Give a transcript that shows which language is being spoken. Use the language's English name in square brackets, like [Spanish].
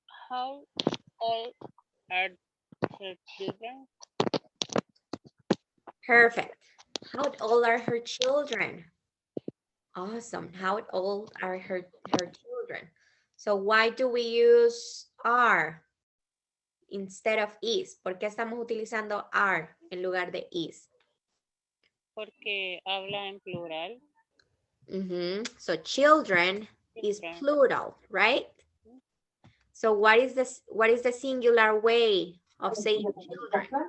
[English] How old are her children? Perfect. How old are her children? Awesome. How old are her children? So why do we use are instead of is? [Spanish] ¿Por qué estamos utilizando are en lugar de is? Porque habla en plural. [English] So children is plural, right? So what is the singular way of saying children?